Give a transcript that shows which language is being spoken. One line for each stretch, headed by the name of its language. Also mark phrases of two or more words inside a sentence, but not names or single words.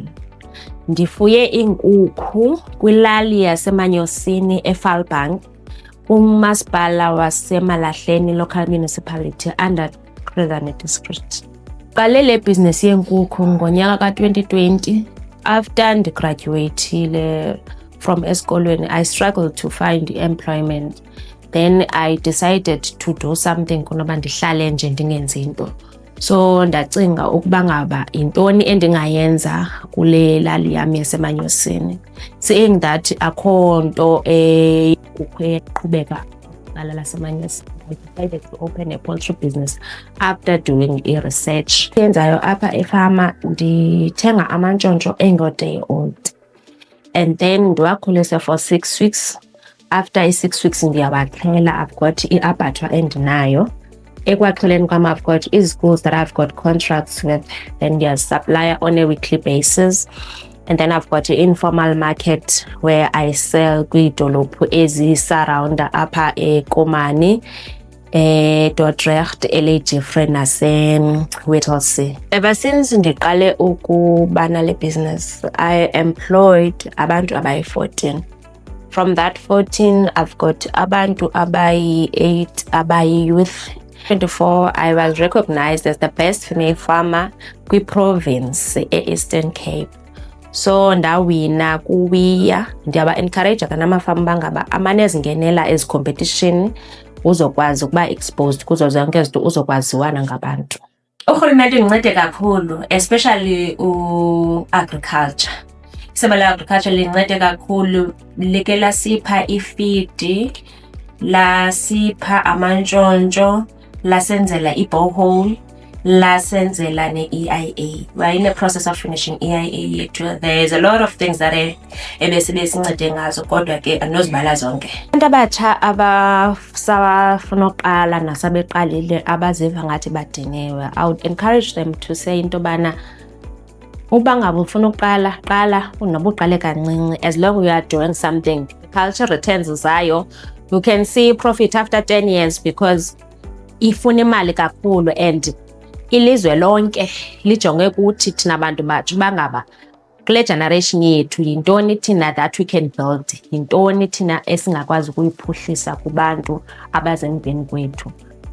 Xhosa: Ndifuye iinkukhu kwilali yaseManyosini eValbank, kumasipala waseMalahleni Local Municipality under Khwezane District. Qale le bhizinesi yeenkukhu ngonyaka ka-2020.
English: After ndigradyuweyithile from esikolweni, I struggled to find employment. Then I decided to do something
Xhosa: kunoba ndihlale nje ndingenzi into. So ndacinga ukuba ngaba yintoni endingayenza kule lali yam yaseManyosini.
English: Seeing that
Xhosa: akho nto inkukhu eqhubeka kwicala laseManyosini,
English: I decided to open a poultry business after doing research.
Xhosa: Enzayo apha efama ndithenga amantshontsho engo-
English: day old and then
Xhosa: ndiwakhulise
English: for 6 weeks. After 6 weeks
Xhosa: ndiyawaxhela.
English: I've got i-abattoir endinayo.
Xhosa: Ekwaxheleni kwam,
English: I've got schools that I've got contracts with, then ndiyazisupplya on a weekly basis. And then I've got an informal market where I sell
Xhosa: kwiidolophu ezisurrounda apha eKomani,
English: Dordrecht, Elegifre nase-Whittlesea. Ever since
Xhosa: ndiqale ukuba nale
English: business, I employed
Xhosa: abantu abayi-14.
English: From that 14, I've got
Xhosa: abantu abayi-8 abayi-youth.
English: 24, I was recognized as the best female farmer kwi-province e-Eastern Cape.
Xhosa: So ndawina kuWIA. Ndiyaba-encourage namafama bangaba amane ezingenela ezi competition uzokwazi ukuba exposed kuzo zonke izinto, uzokwaziwa nangabantu. Urhulumente uncede kakhulu, especially agriculture. Isebe le-agriculture lincede kakhulu, like lasipha ifidi, lasipha amantshontsho, lasenzela i-borehole, lasenzela ne-EIA.
English: We're in the process of finishing EIA yethu. There's a lot of things that
Xhosa: ebesincede ngazo, kodwa ke anozibala zonke. Abantu abatsha abasafuna uqala nasabeqalile abaziva ngathi badiniwe,
English: I would encourage them to say
Xhosa: into bana uba ngabe ufuna uqala, qala unoba uqale kancinci.
English: As long as you are doing something, culture returns zayo, you can see profit after 10 years because
Xhosa: ifuna imali kakhulu
English: and
Xhosa: ilizwe lonke lijonge kuthi thina bantu batsha bangaba kule generation yethu yintoni thina
English: that we can build,
Xhosa: yintoni thina esingakwazi ukuyiphuhlisa kubantu abasemveni kwethu.